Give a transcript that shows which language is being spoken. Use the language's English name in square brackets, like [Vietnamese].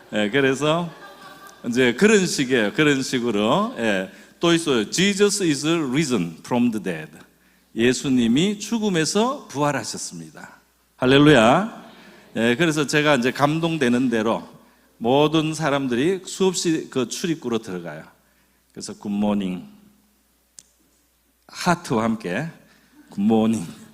[Korean] 그래서 이제 그런 식이에요. 그런 식으로. 예. 또 있어요. [English] Jesus is risen from the dead. [Korean] 예수님이 죽음에서 부활하셨습니다. 할렐루야. 예. 그래서 제가 이제 감동되는 대로 모든 사람들이 수없이 그 출입구로 들어가요. 그래서 굿모닝 하트와 함께 굿모닝.